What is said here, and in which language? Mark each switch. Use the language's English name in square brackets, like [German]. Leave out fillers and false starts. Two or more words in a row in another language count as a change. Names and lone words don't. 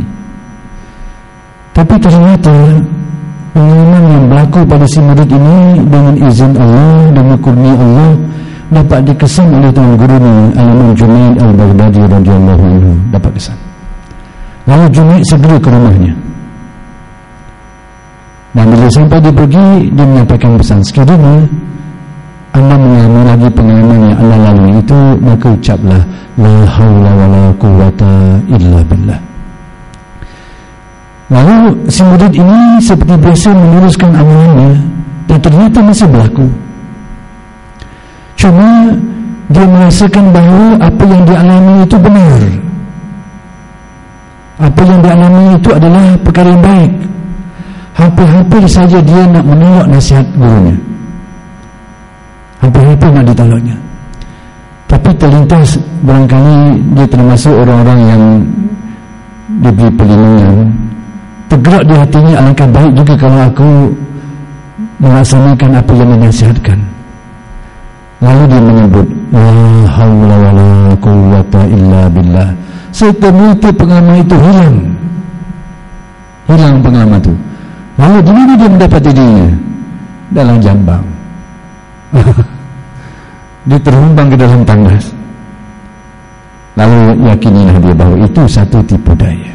[Malay] Tapi ternyata pengalaman yang berlaku pada si murid ini dengan izin Allah, dengan kurnia Allah, dapat dikesan oleh tuan gurunya Al-Imam Junaid Al-Baghdadi [Arabic] رضي الله عنه, [Malay] dapat kesan. Lalu Junaid segera ke rumahnya, dan bila sampai dia pergi, dia menyampaikan pesan, sekiranya anda mengalami lagi pengalaman yang anda lalui itu, maka ucaplah [Arabic] لا حول ولا قوة إلا بالله. [Malay] Lalu si murid ini seperti biasa meneruskan amalannya, dan ternyata masih berlaku. Cuma dia merasakan bahawa apa yang dialami itu benar, apa yang dialami itu adalah perkara yang baik. Hampir-hampir saja dia nak menolak nasihat gurunya, hampir-hampir nak ditolaknya. Tapi terlintas, barangkali dia termasuk orang-orang yang diberi perlindungan, tergerak di hatinya, alangkah baik juga kalau aku melaksanakan apa yang dinasihatkan. Lalu dia menyebut [Arabic] لا حول ولا قوة إلا بالله. [Malay] Seketika pengalaman itu hilang pengalaman itu. Lalu di mana dia mendapat dirinya? Dalam jambang. Dia terhumbang ke dalam tandas. Lalu yakinilah dia bahawa itu satu tipu daya.